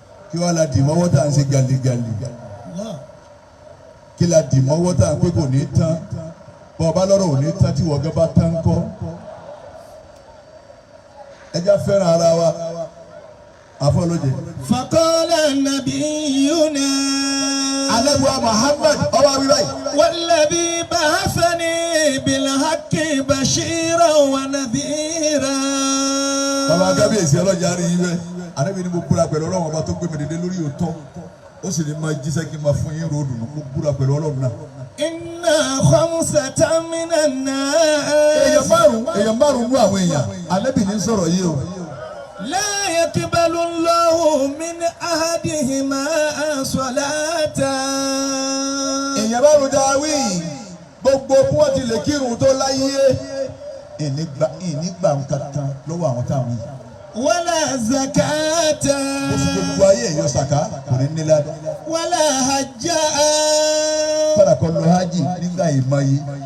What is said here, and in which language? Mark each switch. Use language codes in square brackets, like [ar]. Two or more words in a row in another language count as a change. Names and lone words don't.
[yo] Kí wàá la dì mọ́wọ́ tá à ń ṣe gàlígàlí? Kí la dì mọ́wọ́ tá à ń pé kò ní tán? Bọ́ ọ bá lọ́rọ̀ ò ní tán tí wọ́n gẹ́ bá tán kọ́. Ẹ já fẹ́ràn ara wa. Afọlóje. [ar] فقال نبينا [yo] Ànábì wa Muhammad, ó wá wí báyìí. [ar] والذي بعثني بالحق بشيرا ونذيرا. [yo] Bàbá Kábíyèsí ọlọ́jà rí yín bẹ́ẹ̀. Ànábì ni mo búra pẹ̀lú Ọlọ́run ọba tó gbé mi dìde lórí òótọ́. Ó sì ní máa jíṣẹ́ kí n máa fún yín ròdù. Mo búra pẹ̀lú Ọlọ́run náà. [ar] إن خمسة من الناس. [yo] Èèyàn márùn-ún, èèyàn márùn-ún nú àwọn èèyàn. Ànábì ní sọ̀rọ̀ yìí o. [ar] لا يقبل الله من أحدهما صلاة. [yo] Èèyàn márùn-ún tá a wí. Gbogbo bí wọ́n ti lè kírun tó láyé. Ìní gba, ìní gba nǹkan kan lọ́wọ́ àwọn táwọn yìí. [ar] ولا زكاة. [yo] Ó sì gbogbo ayé yọ sàká, kò ní ní ládàá. [ar] ولا حج. [yo] Kọ́dà kó lọ hajj nígbà ìmọ̀ye,